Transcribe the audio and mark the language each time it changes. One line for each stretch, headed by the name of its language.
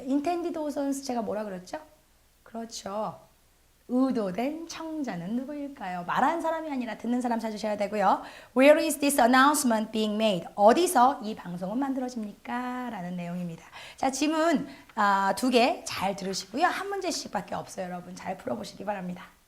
Korean: intended audience 제가 뭐라 그랬죠? 그렇죠. 의도된 청자는 누구일까요? 말하는 사람이 아니라 듣는 사람 찾으셔야 되고요.
English: Where is this announcement being made?
Korean: 어디서 이 방송은 만들어집니까? 라는 내용입니다. 자, 지문 두 개 잘 들으시고요. 한 문제씩밖에 없어요, 여러분. 잘 풀어보시기 바랍니다.